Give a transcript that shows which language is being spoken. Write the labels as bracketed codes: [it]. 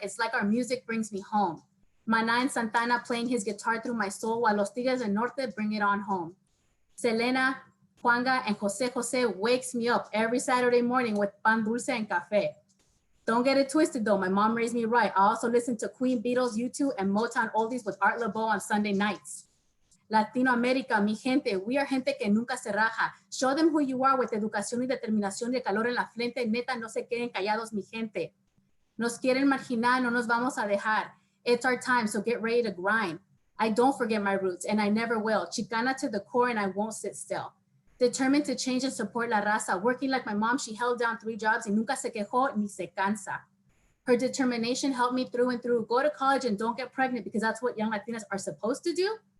[en] It's like our music brings me home. Maná and Santana playing his guitar through my soul, while Los Tigres del Norte bring it on home. Selena, Juanga, and Jose wakes me up every Saturday morning with pan dulce and café. Don't get it twisted though, my mom raised me right. I also listen to Queen, Beatles, U2, and Motown oldies with Art LeBeau on Sunday nights. [es] Latino America, mi gente, [en] we are [es] gente que nunca se raja. [en] Show them who you are with [es] educación y determinación y el calor en la frente. Neta, no se queden callados, mi gente. Nos quieren marginar, no nos vamos a dejar. [en] It's our time, so get ready to grind. I don't forget my roots, and I never will. Chicana to the core, and I won't sit still. Determined to change and support la raza. Working like my mom, she held down 3 jobs [es] y nunca se quejó ni se cansa. [en] Her determination helped me through and through. Go to college and don't get pregnant, because that's what young Latinas are supposed to do.